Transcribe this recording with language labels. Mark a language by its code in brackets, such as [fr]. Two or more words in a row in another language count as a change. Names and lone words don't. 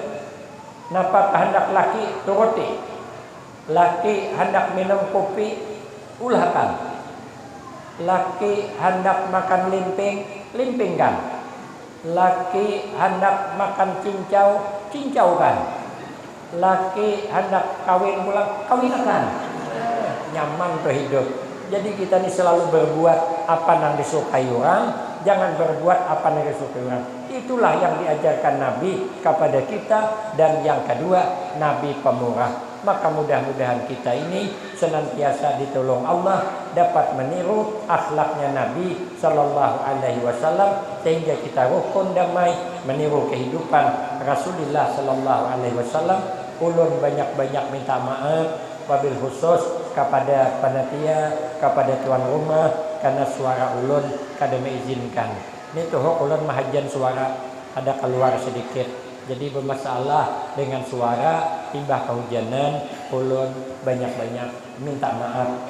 [bjn] Napa hendak laki turuti. Laki hendak minum kopi ulahkan. Laki hendak makan limping, limpingkan. Laki hendak makan cincau, cincaukan. Laki hendak kawin pulang, kawinkan. Nyaman tuh hidup. [id] Jadi kita ini selalu berbuat apa yang disukai orang, jangan berbuat apa yang disukai orang. Itulah yang diajarkan Nabi kepada kita. Dan yang kedua, Nabi pemurah. Maka mudah-mudahan kita ini senantiasa ditolong Allah, dapat meniru akhlaknya Nabi [ar] Sallallahu Alaihi Wasallam, [id] sehingga kita rukun damai meniru kehidupan Rasulullah [ar] Sallallahu Alaihi Wasallam. [bjn] Ulun banyak-banyak minta maaf [ar] wabil khusus [bjn] kepada panitia, kepada tuan rumah, karena suara ulun kada mengizinkan. Ini tuh ulun mahajan suara ada keluar sedikit. Jadi bermasalah dengan suara timbah kehujanan, ulun banyak-banyak minta maaf.